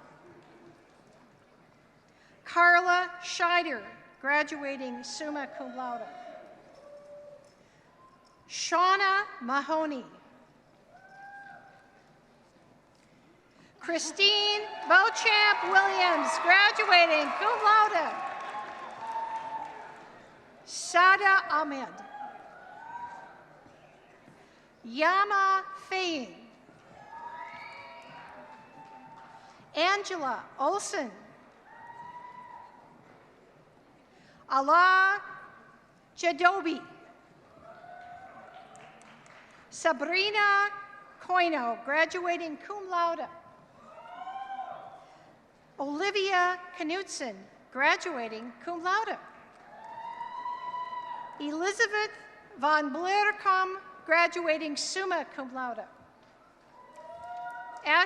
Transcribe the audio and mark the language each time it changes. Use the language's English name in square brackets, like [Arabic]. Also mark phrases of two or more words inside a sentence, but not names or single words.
[English] Carla Scheider, graduating [Latin] summa cum laude. [English] Shauna Mahoney. Christine Beauchamp Williams, graduating [Latin] cum laude. [English] Sada Ahmed. Yama Faying. Angela Olson. Allah Jadobi. Sabrina Coino, graduating [Latin] cum laude. [English] Olivia Knudsen, graduating [Latin] cum laude. [English] Elizabeth von Blericum, graduating [Latin] summa cum laude.